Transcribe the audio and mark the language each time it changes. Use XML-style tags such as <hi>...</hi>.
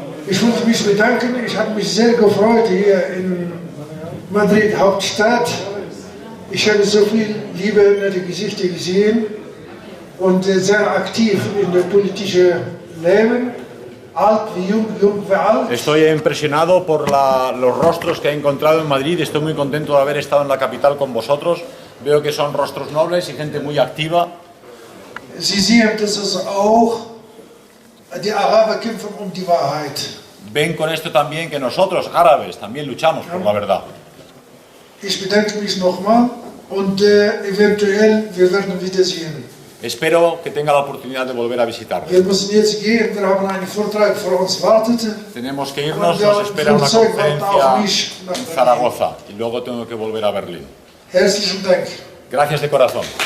<de>Ich wollte mich bedanken. Ich habe mich sehr gefreut hier in Madrid, Hauptstadt. Ich habe so viele liebe, nette Gesichter gesehen und sehr aktiv in der politischen Leben. Alt wie jung, jung wie alt.</de> <es>Estoy impresionado por los rostros que he encontrado en Madrid. Estoy muy contento de haber estado en la capital con vosotros. Veo que son rostros nobles y gente muy activa.</es> <de>Sie sehen, dass es auch die Araber kämpfen die Wahrheit.</de> <es>Ven con esto también que nosotros, árabes, también luchamos por la verdad.</es> <de>Ich bedanke mich nochmal und eventuell wir werden wiedersehen.</de> <es>Espero que tenga la oportunidad de volver a visitarles.</es> <de>Wir müssen jetzt gehen, wir haben einen Vortrag vor uns wartet.</de> <es>Tenemos que irnos, nos espera una conferencia en Zaragoza y luego tengo que volver a Berlín.</es> <de>Herzlichen Dank.</de> <es>Gracias de corazón.</es>